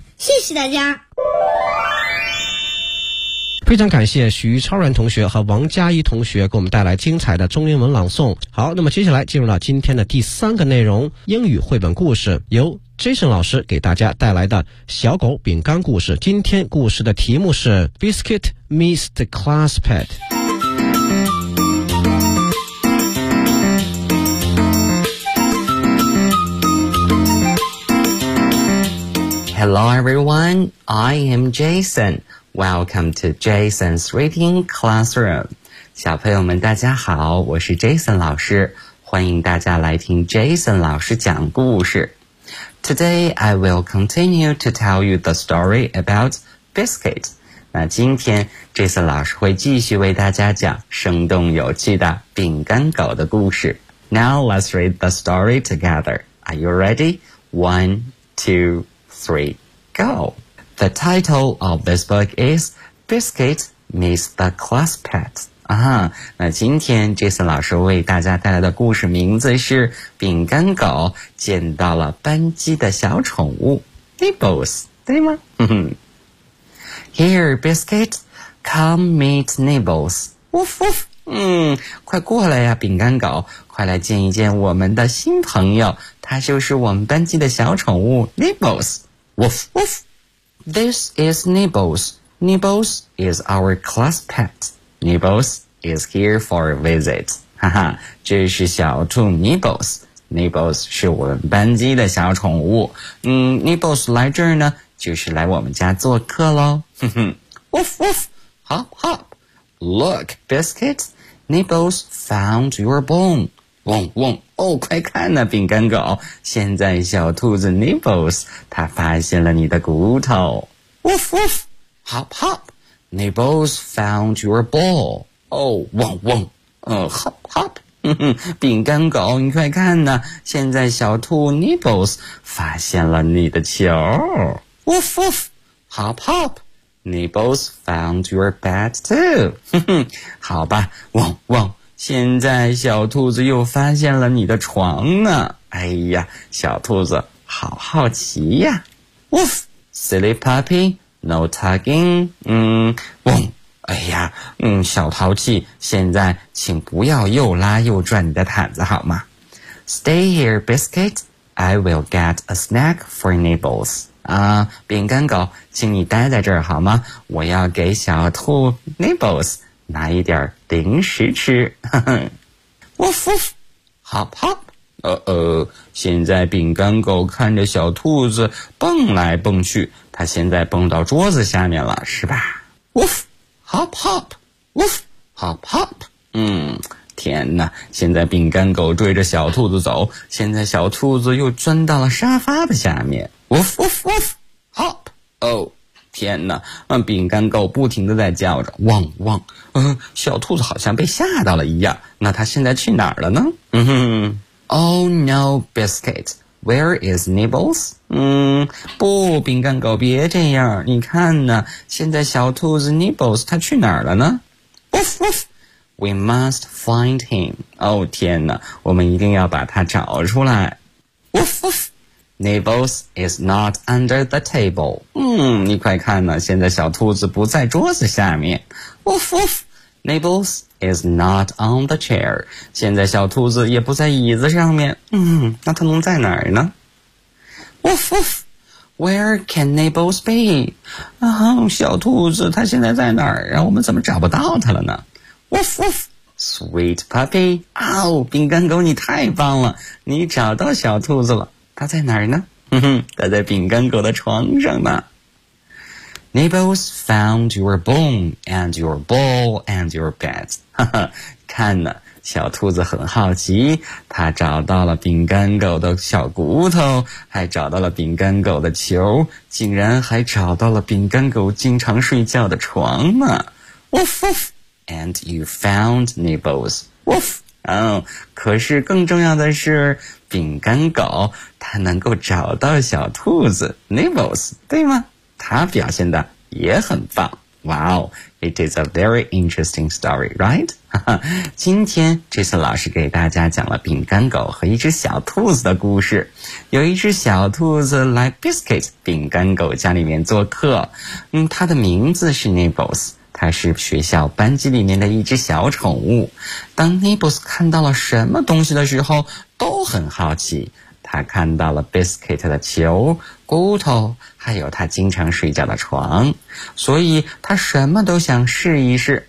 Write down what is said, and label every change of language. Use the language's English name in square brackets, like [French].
[Chinese] 谢谢大家。非常感谢许超然同学和王佳一同学给我们带来精彩的中英文朗诵。好，那么接下来进入到今天的第三个内容，英语绘本故事，由 Jason 老师给大家带来的小狗饼干故事。今天故事的题目是 Biscuit Meets the Class Pet。 [English] Hello everyone, I am Jason. Welcome to Jason's Reading Classroom. [Chinese] 小朋友们大家好，我是 Jason 老师，欢迎大家来听 Jason 老师讲故事。 [English] Today I will continue to tell you the story about Biscuit. [Chinese] 那今天 Jason 老师会继续为大家讲生动有趣的饼干狗的故事。 [English] Now let's read the story together. Are you ready? 1, 2, 3, go! The title of this book is Biscuit Meets the Class Pet. [Chinese] 那今天 Jason 老师为大家带来的故事名字是饼干狗见到了班级的小宠物 Nibbles, 对吗？ [English] Here, Biscuit, come meet Nibbles. Woof, woof, [Chinese] 快过来呀，饼干狗，快来见一见我们的新朋友，他就是我们班级的小宠物 Nibbles。 [English] Woof woof. This is Nibbles. Nibbles is our class pet. Nibbles is here for a visit. [Chinese] 哈哈，这是小兔 Nibbles。Nibbles 是我们班级的小宠物。 Nibbles 来这儿呢，就是来我们家做客咯。 [English] Woof woof. Hop hop. Look, biscuits. Nibbles found your bone. [Chinese] 嗡嗡，哦，快看呐，饼干狗！现在小兔子 Nibbles 它发现了你的骨头。 [English] Woof woof, hop hop. Nibbles found your ball. 嗡嗡，hop hop. [Chinese] 饼干狗，你快看呐，现在小兔 Nibbles 发现了你的球。 [English] Woof woof, hop hop. Nibbles found your bat too. [Chinese] 好吧，汪汪，现在小兔子又发现了你的床呢。哎呀，小兔子好好奇呀。 [English] Woof, silly puppy, no tugging. [Chinese] 汪，哎呀，小淘气，现在请不要又拉又转你的毯子好吗？ [English] Stay here, biscuit. I will get a snack for Nibbles. [Chinese] 饼干狗，请你待在这儿好吗？我要给小兔 Nibbles 拿一点零食吃。 [English] Woof woof, hop hop. [Chinese] 现在饼干狗看着小兔子蹦来蹦去，它现在蹦到桌子下面了，是吧？ [English] Woof, hop hop, woof, hop hop. [Chinese] 天哪，现在饼干狗追着小兔子走，现在小兔子又钻到了沙发的下面。 Woof woof woof, hop. 天哪，饼干狗不停地在叫着，汪汪。小兔子好像被吓到了一样，那它现在去哪儿了呢？ [English] Oh no, biscuit, where is Nibbles? [Chinese] 不，饼干狗别这样，你看呢，现在小兔子 Nibbles 它去哪儿了呢？ [English] Woof woof. We must find him. [Chinese] 天哪，我们一定要把他找出来。 [English] Woof woof. Nibbles is not under the table. [Chinese] 你快看呢，现在小兔子不在桌子下面。 [English] Woof woof. Nibbles is not on the chair. [Chinese] 现在小兔子也不在椅子上面。那它能在哪儿呢？ [English] Woof woof. Where can Nibbles be? [Chinese] 小兔子它现在在哪儿啊？我们怎么找不到它了呢？ [English] Woof woof, sweet puppy. [Chinese] 饼干狗你太棒了，你找到小兔子了。它在哪儿呢？它在饼干狗的床上呢。 [English] Nibbles found your bone and your ball and your bat. [Chinese] 看呢，小兔子很好奇，它找到了饼干狗的小骨头，还找到了饼干狗的球，竟然还找到了饼干狗经常睡觉的床呢。 [English] Woof woof. And you found Nibbles. Woof! [Chinese] 可是更重要的是，饼干狗它能够找到小兔子 Nibbles, 对吗？它表现的也很棒。Wow! [English] It is a very interesting story, right? [Chinese] 今天这次老师给大家讲了饼干狗和一只小兔子的故事。有一只小兔子来 Biscuit 饼干狗家里面做客。它的名字是 Nibbles。它是学校班级里面的一只小宠物，当 Nibbles 看到了什么东西的时候都很好奇，它看到了 Biscuit 的球、骨头，还有它经常睡觉的床，所以它什么都想试一试。